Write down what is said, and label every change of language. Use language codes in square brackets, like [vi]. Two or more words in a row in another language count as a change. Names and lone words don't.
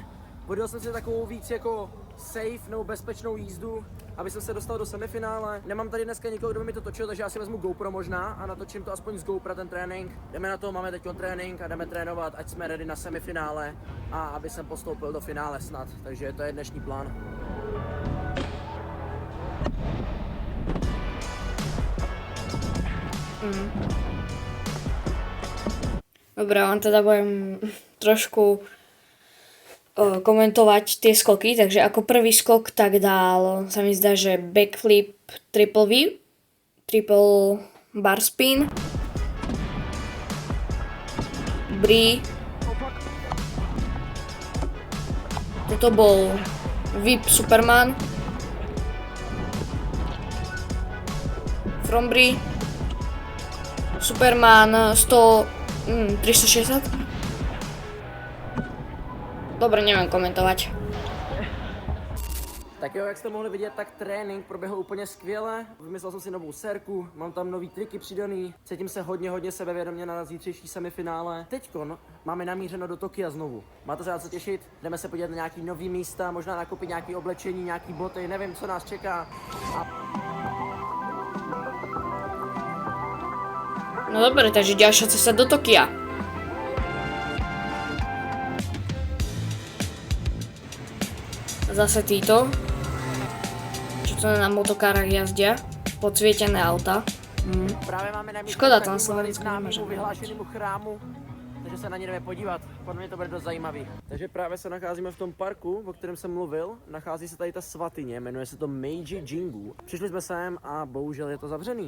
[cs] Vodil jsem si takovou víc jako safe nebo bezpečnou jízdu, aby jsem se dostal do semifinále. Nemám tady dneska nikoho, kdo by mi to točil, takže já si vezmu GoPro možná a natočím to aspoň z GoPro ten trénink. Jdeme na to, máme teď trénink a jdeme trénovat, ať jsme ready na semifinále a aby jsem postoupil do finále snad. Takže to je dnešní plán. [sk] Dobre, len teda budem trošku komentovať tie skoky, takže ako prvý skok tak dal, sa mi zdá, že [en] backflip triple V, triple bar spin, brie, [sk] toto bol [en] whip Superman, from brie, Superman 360. [sk] Dobre, neviem komentovať. [cs] Tak jo, jak jste mohli vidět, tak trénink proběhl úplně skvěle. Vymyslel jsem si novou serku, mám tam nový triky přidaný, cítím se hodně sebevědomě na zítřejší semifinále. Teďkon máme namířeno do Tokia znovu. Máte se na co těšit? Jdeme se podívat na nějaký nový místa, možná nakoupit nějaký oblečení, nějaký boty, nevím, co nás čeká. [sk] No dobre, takže ďalšia cesta do Tokia. Zase títo, čo to na motokárach jazdia, podsvietené auta. [cs] Právě máme namířeno [sk] Škoda, [cs] k tam takovému [sk] Slovensku [cs] známému [sk] nemôžeme. [cs] vyhlášenému chrámu, takže se na ně jdeme podívat. Podle mě to bude dost zajímavý. Takže právě se nacházíme v tom parku, o kterém jsem mluvil. Nachází se tady ta svatyně, jmenuje se to Meiji Jingu. Přišli jsme sem a bohužel je to zavřený.